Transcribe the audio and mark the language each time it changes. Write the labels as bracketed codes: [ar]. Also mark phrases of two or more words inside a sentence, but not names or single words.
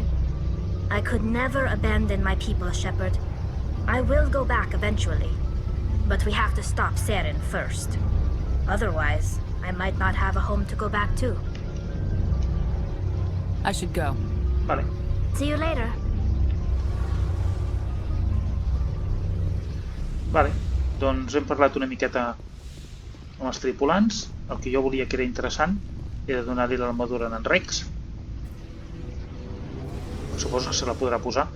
[en] I could never abandon my people, Shepard. I will go back eventually. But we have to stop Saren first. Otherwise, I might not have a home to go back to. I should go. [ca] Vale. [en] See you later. [ca] Vale, doncs hem parlat una miqueta amb els tripulants. El que jo volia que era interessant era donar-li l'armadura a en Wrex. Suposo que se la podrà posar.